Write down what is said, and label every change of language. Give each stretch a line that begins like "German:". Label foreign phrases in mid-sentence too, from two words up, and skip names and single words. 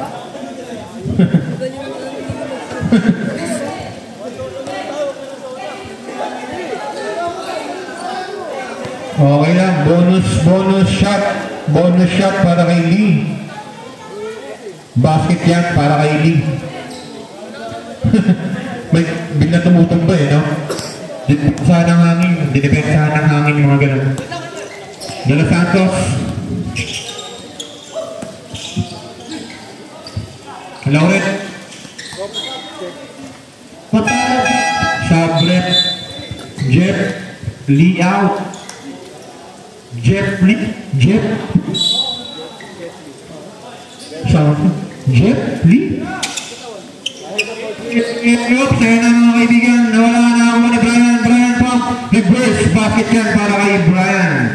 Filipino: Okay lang,
English: bonus shot
Filipino: para kay Lee. Basket yan para kay Lee. May bigla tumutumba eh, no? Saan ang hangin? Dinepensahan ng hangin yung mga ganun. De Los Santos. Lauret. Sabret. Jeff. Lee out. Jeff Lee. Oops, ayun na mga kaibigan. Nawala na ako ni Brian. Brian Pump.
English: Reverse basket
Filipino: yan para kay Brian.